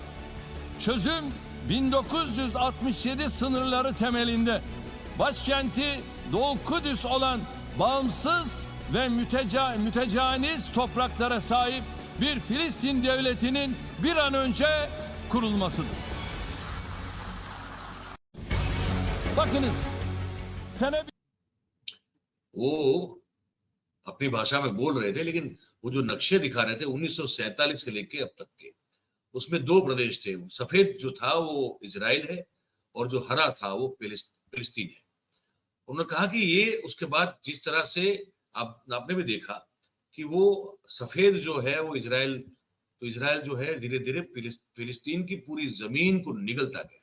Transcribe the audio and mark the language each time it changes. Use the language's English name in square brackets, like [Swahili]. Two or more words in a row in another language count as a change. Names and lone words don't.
[Turkish] Çözüm 1967 sınırları temelinde başkenti Doğu Kudüs olan bağımsız ve mütecaniz topraklara sahip bir Filistin devletinin bir an önce kurulmasıdır. Bakınız, sene [Hindi] वो अपनी भाषा में बोल रहे थे, लेकिन वो जो नक्शे दिखा रहे थे 1947 से लेके अब तक के, उसमें दो प्रदेश थे। सफेद जो था वो इजराइल है और जो हरा था वो फिलिस्तीन है। उन्होंने कहा कि ये उसके बाद जिस तरह से आपने भी देखा कि वो सफेद जो है वो इजराइल, तो इजराइल जो है धीरे धीरे फिलिस्तीन की पूरी जमीन को निगलता गया।